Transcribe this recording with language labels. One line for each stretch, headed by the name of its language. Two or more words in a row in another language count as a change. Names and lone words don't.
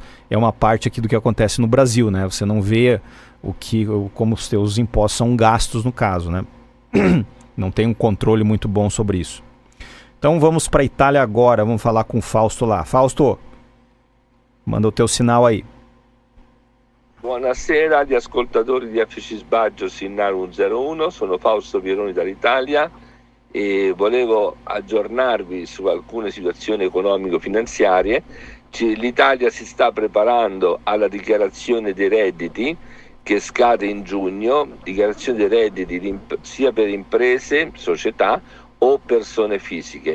Portuguese: É uma parte aqui do que acontece no Brasil, né? Você não vê como os seus impostos são gastos no caso, né? Não tem um controle muito bom sobre isso. Então vamos para a Itália agora, vamos falar com o Fausto lá. Fausto, manda o teu sinal aí.
Italian: Buonasera agli ascoltatori di FX Baggio Sinnaru 01, sono Fausto Pieroni dall'Italia e volevo aggiornarvi su alcune situazioni economico-finanziarie. L'Italia si sta preparando alla dichiarazione dei redditi che scade in giugno, dichiarazione dei redditi sia per imprese, società o persone fisiche.